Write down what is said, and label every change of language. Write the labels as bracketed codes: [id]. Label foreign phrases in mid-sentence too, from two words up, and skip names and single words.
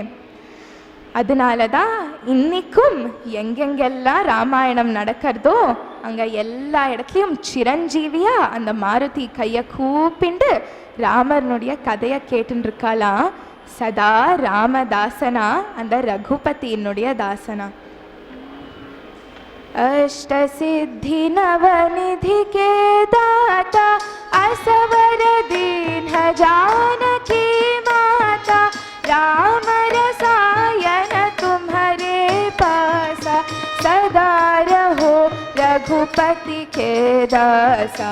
[ta] அதனால தான் இன்னைக்கும் எங்கெங்கெல்லாம் ராமாயணம் நடக்கிறதோ அங்கே எல்லா இடத்துலையும் சிரஞ்சீவியா அந்த மாருதி கையை கூப்பிண்டு ராமர்னுடைய கதையை கேட்டுன்னு இருக்காளாம். சதா ராமதாசனா, அந்த ரகுபதியினுடைய தாசனா. [awa] अष्टसिद्धि नवनिधि के दाता, असवर दीन जानकी माता, राम रसायन तुम्हारे पासा, सदा रहो रघुपति के दासा।